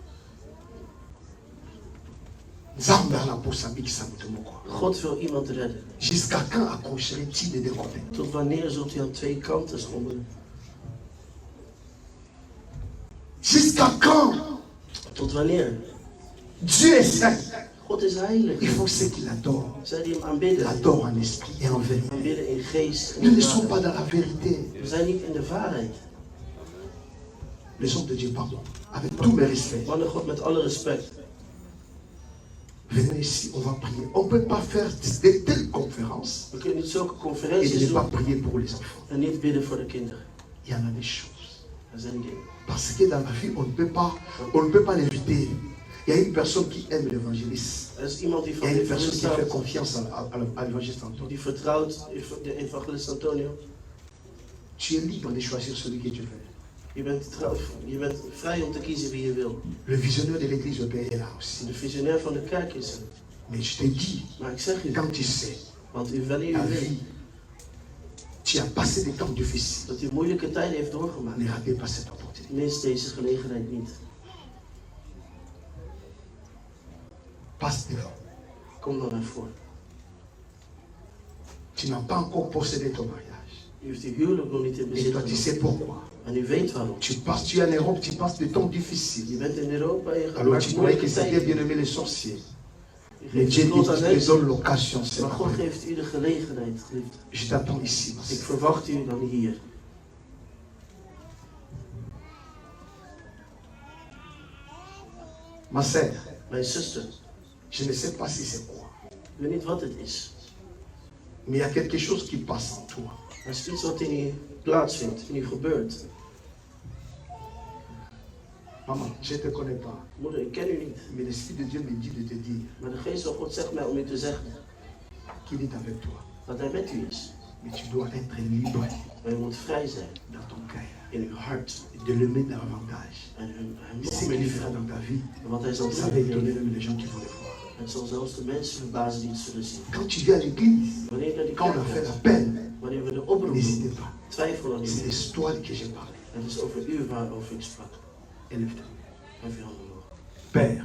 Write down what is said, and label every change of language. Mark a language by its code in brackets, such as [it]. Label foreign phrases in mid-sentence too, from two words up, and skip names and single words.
[nl] God wil iemand redden. Tot wanneer zult u aan twee kanten schommelen? Tot wanneer? [fr] Dieu est saint. [nl] God is heilig. [fr] Il faut ceux qui l'adorent. [nl] Zij die hem aanbidden. [fr] L'adorent en esprit et en vérité. [nl] Aanbidden in geest. [fr] Nous ne sommes pas dans la vérité. [nl] We zijn niet in de waarheid. [fr] Les hommes de Dieu, pardon. Avec tout mes respects. [nl] Mannen God, met alle respect. [fr] Venez ici, on va prier. On ne peut pas faire de telles conférences. [nl] We kunnen niet zulke [fr] Et [nl] conferenties [fr] ne pas [nl] doen [fr] prier pour les enfants. [nl] en niet bidden voor de kinderen. [fr] Il y en a des choses. [nl] Er zijn dingen. [fr] Parce que dans la vie, on ne peut pas l'éviter. Il y a une personne qui aime l'évangéliste. [nl] Er is iemand die [fr] Il y [nl] van [fr] a [nl] de [fr] une personne qui fait [nl] evangelist [fr] confiance à l'évangéliste Antoine. [nl] die vertrouwt de evangelist Antonio. [fr] Tu es libre de choisir celui que tu veux. [nl] Je bent vrij om te kiezen wie je wil. [fr] Le visionnaire de l'église de Père est là aussi. [nl] De visionair van de kerk is er. [fr] Mais je te dis, [nl] Maar ik zeg je, [fr] quand tu sais, [nl] want wanneer [fr] ta [nl] u weet [fr] vie, tu as passé des temps difficiles. [nl] dat u moeilijke tijden heeft doorgemaakt, [fr] Ne ratez pas cette opportunité. [nl] mis deze gelegenheid niet. [fr] Passe devant. [nl] Kom dan naar voren. [fr] Tu n'as pas encore possédé ton mariage. [nl] U heeft uw huwelijk nog niet in [fr] Et [nl] bezit [fr] toi, tu sais [nl] genomen. [fr] pourquoi. [nl] En u weet waarom. [fr] Tu es en Europe, tu passes des temps difficiles. [nl] Je bent in Europa en je gaat [fr] Alors tu [nl] maar [fr] croyais que [nl] moeilijke [fr] c'était [nl] tijden. [fr] bien aimé les sorciers. [nl] Je [fr] Mais [nl] geeft [fr] Dieu [nl] het lot aan [fr] te [nl] mensen, [fr] donne l'occasion. C'est [nl] maar God [fr] vrai. [nl] geeft u de gelegenheid, geliefd. [fr] Je t'attends ici. ma [nl] Ik [fr] sœur. [nl] verwacht u dan hier. [fr] Ma sœur, [nl] Mijn zuster, [fr] je ne sais pas si c'est quoi. [nl] ik weet niet wat het is. [fr] Mais il y a quelque chose qui passe en toi. [nl] Maar het is iets wat in u plaatsvindt, in u gebeurt. [fr] Maman, je ne te connais pas. [nl] Moeder, ik ken u niet. [fr] Mais l'Esprit de Dieu me dit de te dire [nl] Maar de geest van God zegt mij om u te zeggen [fr] qu'il est avec toi. [nl] dat hij met u is. [fr] Mais tu dois être libre [nl] Maar u moet vrij zijn [fr] dans ton cœur. [nl] in uw hart. [fr] De l'aimer davantage. [nl] En hem [fr] Ce [nl] nog [fr] qu'il [nl] meer lief [fr] fera [nl] hebben. [fr] dans ta vie, [nl] Want hij zal [fr] ça va étonner [nl] doen. [fr] même les gens qui vont le voir. [nl] Het zal zelfs de mensen verbazen die het zullen zien. [fr] Quand tu viens à l'église, [nl] Wanneer je naar die [fr] quand on [nl] kerk [fr] a fait [nl] gaat, [fr] l'appel, [nl] wanneer we de oproep [fr] n'hésitez [nl] doen, [fr] pas. [nl] twijfel dan [fr] C'est [nl] niet. [fr] l'histoire que j'ai parlé. [nl] Het is over u waarover ik sprak. [fr] Élève-toi. [nl] Hef je handen omhoog. [fr] Père,